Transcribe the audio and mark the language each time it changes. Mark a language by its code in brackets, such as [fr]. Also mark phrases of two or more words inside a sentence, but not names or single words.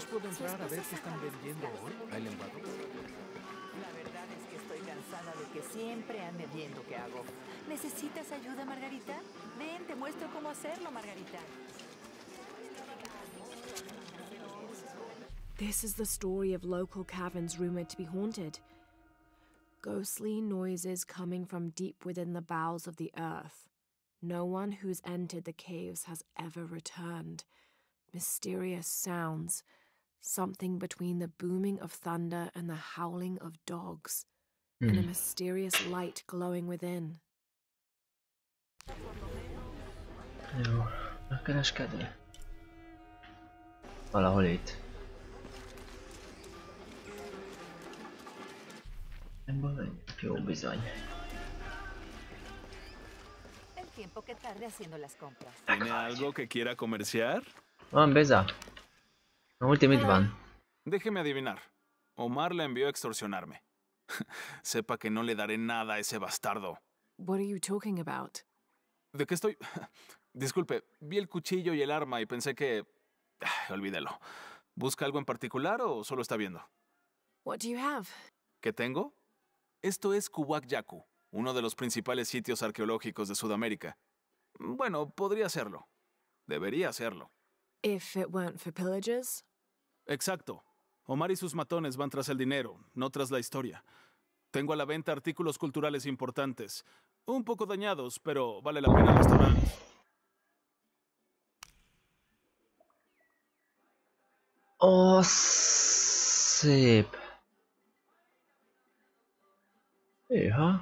[es] entrar a ver qué están vendiendo hoy? ¿Hay lembado? La verdad es que estoy cansada de que siempre ande viendo qué hago. ¿Necesitas ayuda, Margarita? Ven, te muestro cómo hacerlo, Margarita. [en] This is the story of local caverns rumored to be haunted. Ghostly noises coming from deep within the bowels of the earth. No one who's entered the caves has ever returned. Mysterious sounds, something between the booming of thunder and the howling of dogs, and a mysterious light glowing within. [hu] Jó, a kereskedő. Valahol itt. Ebből menjünk, jó bizony. [es] El tiempo que tarde haciendo las compras. ¿Tiene algo que quiera comerciar? [hu] Van, Beza. Últim itt van. [es] Déjeme adivinar. Omar la envió a extorsionarme. Sepa que no le daré nada a ese bastardo. [en] What are you talking about? [es] ¿De qué estoy? Disculpe, vi el cuchillo y el arma y pensé que... olvídelo. ¿Busca algo en particular o solo está viendo? [en] What do you have? [es] ¿Qué tengo? Esto es Yaku, uno de los principales sitios arqueológicos de Sudamérica. Bueno, podría serlo. Debería serlo. [en] If it weren't for pillagers? [es] Exacto. Omar y sus matones van tras el dinero, no tras la historia. Tengo a la venta artículos culturales importantes. Un poco dañados, pero vale la pena restaurarlos. [hu] Ó, szép. Hűha.